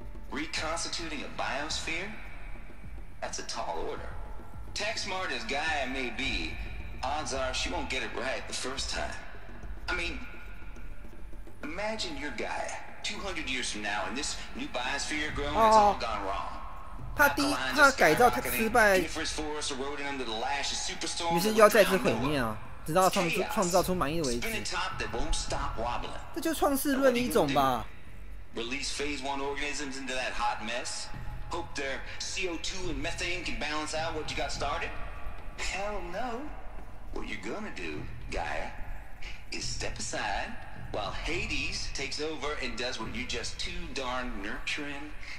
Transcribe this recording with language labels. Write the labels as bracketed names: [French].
[English] Reconstituting a biosphere? That's a tall order. Tech smart as Gaia may be, odds are she won't get it right the first time. I mean, imagine you're Gaia 200 years from now and this new biosphere growing, it's all gone wrong. [Chinese] 他改造他失败，于是又要再次毁灭啊，直到创造出满意为止。这就创世论的一种吧。 [English] Release phase 1 organisms into that hot mess. Hope their CO2 and methane can balance out what you got started? Hell no. What you're gonna do, Gaia, is step aside while Hades takes over and does what you're just too darn nurturing.